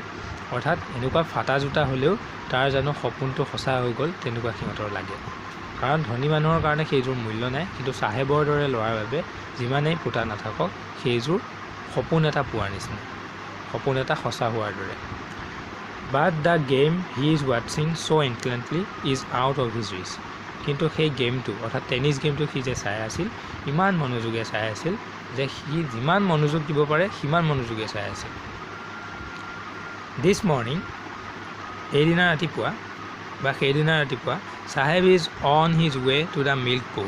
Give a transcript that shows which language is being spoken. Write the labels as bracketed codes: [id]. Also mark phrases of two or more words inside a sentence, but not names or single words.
[as] অৰ্থাৎ এনেকুৱা ফাটা জোতা হ'লেও তাৰ জানো সপোনটো সঁচা হৈ গ'ল, তেনেকুৱা সিহঁতৰ লাগে। কাৰণ ধনী মানুহৰ কাৰণে সেইযোৰ মূল্য নাই, কিন্তু চাহেবৰ দৰে ল'ৰাৰ বাবে যিমানেই ফুটা নাথাকক সেইযোৰ সপোন এটা পোৱাৰ নিচিনা, সপোন এটা সঁচা হোৱাৰ দৰে। [en] But the game he is watching so intently is out of his reach. [as] কিন্তু সেই গেমটো অৰ্থাৎ টেনিছ গেমটো সি যে চাই আছিল ইমান মনোযোগে চাই আছিল যে সি যিমান মনোযোগ দিব পাৰে সিমান মনোযোগে চাই আছিল। [en] this morning, [as] এইদিনা ৰাতিপুৱা বা সেইদিনা ৰাতিপুৱা [en] Saheb is on his way to the milk booth.